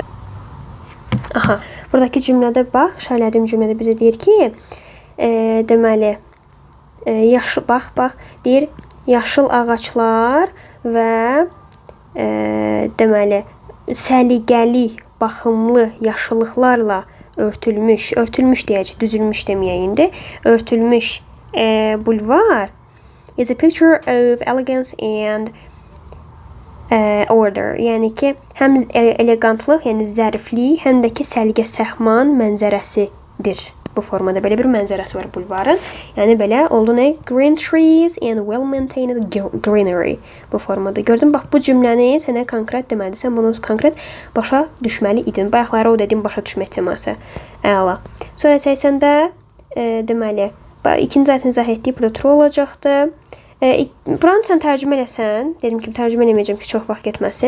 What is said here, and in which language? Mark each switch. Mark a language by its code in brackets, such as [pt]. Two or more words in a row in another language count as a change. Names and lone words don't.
[az] Aha, buradakı cümlədə bax, şərhlədiyim cümlədə bizə deyir ki, deməli, bax, deyir, yaşıl ağaclar və deməli, səliqəli, baxımlı yaşıllıqlarla örtülmüş deyəcək, düzülmüş deməyək indi, örtülmüş bulvar [en] is a picture of elegance and order. [az] Yəni ki, həm elegantlıq, yəni zəriflik, həm də ki, səliqə-səhman mənzərəsidir. Bu formada belə bir mənzərəsi var bulvarın. Yəni belə oldu nə? [en] Green trees and well-maintained greenery. [az] Bu formada. Gördün, bax bu cümləni sənə konkret deməlidir. Sən bunu konkret başa düşməli idin. Bayaqları o dediyim başa düşmə teması. Əla. Sonra 80-də deməli, ikinci ayətini izah etdik. Burada true olacaqdır. Buranı sən tərcümə eləsən, dedim ki, tərcümə eləməyəcəm ki, çox vaxt getməsin.